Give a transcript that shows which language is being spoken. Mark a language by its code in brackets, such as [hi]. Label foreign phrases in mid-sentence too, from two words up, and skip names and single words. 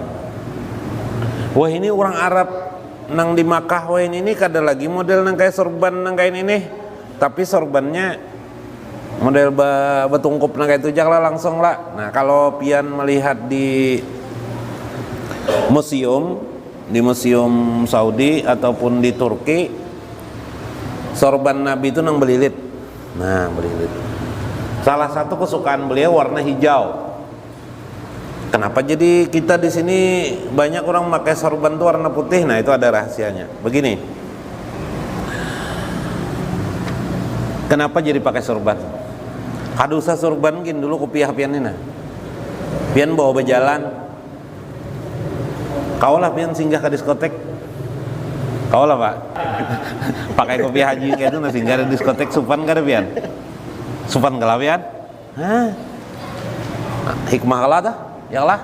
[bjn] Wah, ini orang Arab nang di Makkah, wah ini kada lagi model nang kayak sorban nang kayak ini, tapi sorbannya model betungkup nang kayak itu lah langsung lah. Nah, kalau pian melihat di museum Saudi ataupun di Turki, sorban Nabi itu nang belilit. Nah, belilit. [id] Salah satu kesukaan beliau warna hijau. Kenapa jadi kita di sini banyak orang pakai sorban itu warna putih? Nah, itu ada rahasianya. Begini. Kenapa jadi pakai sorban? [bjn] Kada usah sorban gin dulu kopiah pian ini nah. Pian bawa berjalan. Kau lah pian singgah ke diskotek. Kau lah, Pak. Pakai kopiah haji kayak itu nah singgah di diskotek supan kada pian? Supan kalau pian? Hah? Hikmah kalah dah. Ya lah.